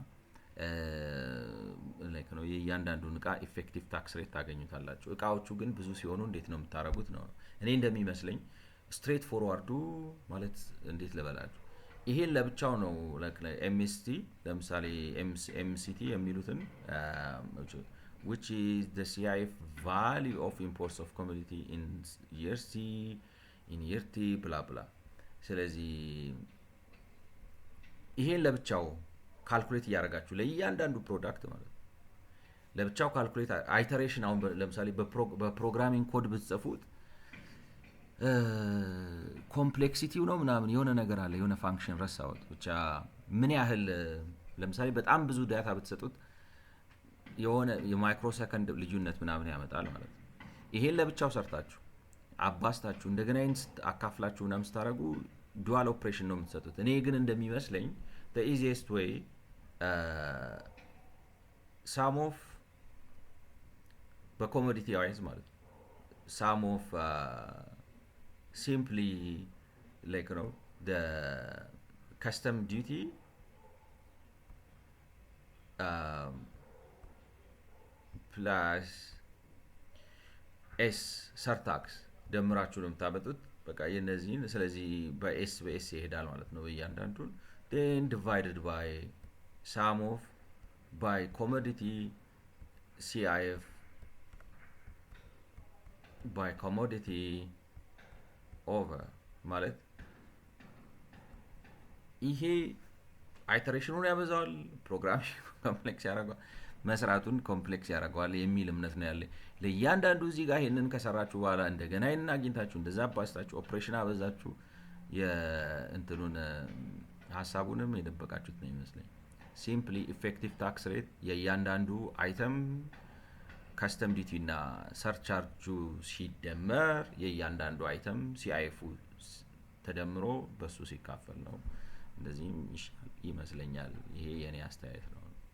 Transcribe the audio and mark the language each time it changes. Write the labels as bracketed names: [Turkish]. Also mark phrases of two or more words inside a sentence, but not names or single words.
[Amharic] ላይክ ነው የእያንዳንዱን እቃ [English] effective tax rate [Amharic] ታገኙታላችሁ። እቃዎቹ ግን ብዙ ሲሆኑ እንዴት ነው የምታረጉት ነው እኔ እንደሚመስለኝ ስትሬት ፎርዋርዱ ማለት እንዴት ልበላችሁ ይሄን ለብቻው ነው ላይክ ኤምኤስቲ ለምሳሌ ኤምሲቲ የሚሉትን [English] which is the CIF value of imports of commodity in year C in year T blah blah [Amharic] ስለዚህ ይሄን ለብቻው ካልኩሌት ያደርጋችሁ ለእያንዳንዱ ፕሮዳክት ማለት ለብቻው ካልኩሌት አይተሬሽን አሁን ለምሳሌ በፕሮግራሚንግ ኮድ ብትጽፉት ኮምፕሌክሲቲው ነው ምናምን የሆነ ነገር አለ የሆነ ፋንክሽን ረሳሁት ብቻ ምን ያህል ለምሳሌ በጣም ብዙ ዳታ ብትሰጡት የሆነ የማይክሮ ሰከንድ ልዩነት ምናምን ያመጣል ማለት ነው። ይሄን ለብቻው ሰርታችሁ አባስታችሁ እንደገና አካፍላችሁ ምናምን ስታረጉ [English] dual operation [Amharic] ነው የምትሰጡት። እኔ ግን እንደሚመስለኝ [English] the easiest way sum of በኮሞዲቲ ዋይዝ ማለት sum of simply like the custom duty plus s surtax [Amharic] ደምራችሁ ነው የምታመጡት። በቃ የነዚህን ስለዚህ በኤስ ይሄዳል ማለት ነው እያንዳንዱን [English] then divided by sum of by commodity CIF by commodity over [Amharic] ማለት ይሄ አይተሬሽኑን ያበዛዋል [English] programming complex [Amharic] ያደርገዋል መስራቱን ኮምፕሌክስ ያደርገዋል የሚል እምነት ነው ያለኝ። ለእያንዳንዱ እዚህ ጋር ይሄንን ከሰራችሁ በኋላ እንደገና ይሄንን አግኝታችሁ እንደዛ አባስታችሁ ኦፕሬሽን አበዛችሁ የእንትኑን ሀሳቡንም የደበቃችሁት ነው ይመስለኝ። [English] simply effective tax rate [Amharic] የእያንዳንዱ አይተም [English] custom duty [Amharic] እና ሰርቻርጁ ሲደመር የእያንዳንዱ አይተም ሲአይኤፉ ተደምሮ በሱ ሲካፈል ነው። እንደዚህም ይመስለኛል። ይሄ የኔ አስተያየት ነው።